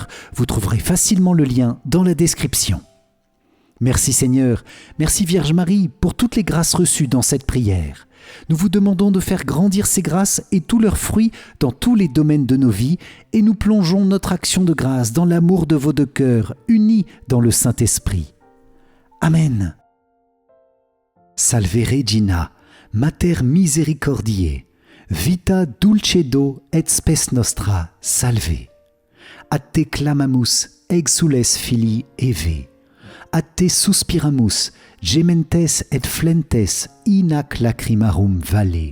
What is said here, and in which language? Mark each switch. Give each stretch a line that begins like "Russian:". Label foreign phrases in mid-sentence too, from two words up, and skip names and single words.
French: Vous trouverez facilement le lien dans la description. Merci Seigneur, merci Vierge Marie pour toutes les grâces reçues dans cette prière. Nous vous demandons de faire grandir ces grâces et tous leurs fruits dans tous les domaines de nos vies et nous plongeons notre action de grâce dans l'amour de vos deux cœurs, unis dans le Saint-Esprit. Amen.
Latin: Salve Regina, Mater Misericordiae, vita dulcedo et spes nostra, salve. A te clamamus, exules filii Eve. A te suspiramus, gementes et flentes in ac lacrimarum valle.